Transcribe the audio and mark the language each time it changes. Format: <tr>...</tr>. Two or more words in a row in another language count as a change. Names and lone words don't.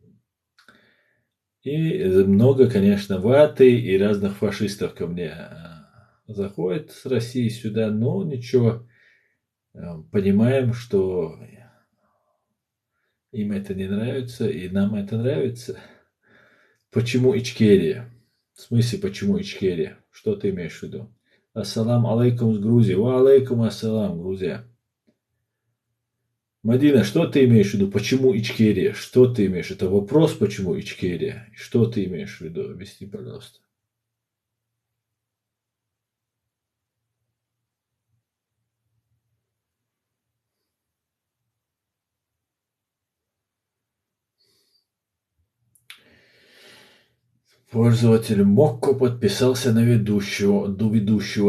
<ru>И много, конечно, ваты и разных фашистов ко мне заходят с России сюда, но ничего, понимаем, что им это не нравится, и нам это нравится. Почему Ичкерия? В смысле, почему Ичкерия? Что ты имеешь в виду?</ru> <ar>السلام عليكم</ar> <ru>с Грузии.</ru> <ar>وعليكم السلام,</ar> <ru>Грузия. Мадина, что ты имеешь в виду? Почему Ичкерия? Что ты имеешь? Это вопрос, почему Ичкерия? Что ты имеешь в виду? Объясни, пожалуйста. Пользователь Мокко подписался на ведущего.</ru>